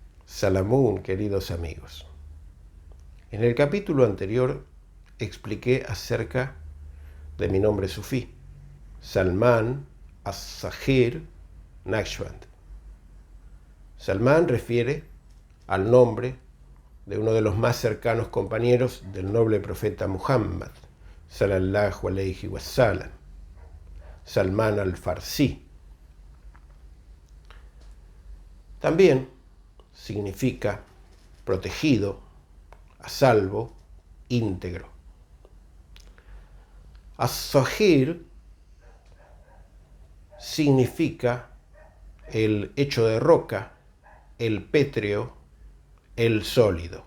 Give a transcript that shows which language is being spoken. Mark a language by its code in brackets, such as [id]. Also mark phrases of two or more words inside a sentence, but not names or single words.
[es] Salamun, queridos amigos. En el capítulo anterior expliqué acerca de mi nombre sufí, Salman as-Sahir Naqshband. Salman refiere al nombre de uno de los más cercanos compañeros del noble profeta Muhammad, [ar] صلى الله عليه وسلم, [es] Salman al-Farsi. También significa protegido, a salvo, íntegro. As-Sahir significa el hecho de roca, el pétreo, el sólido.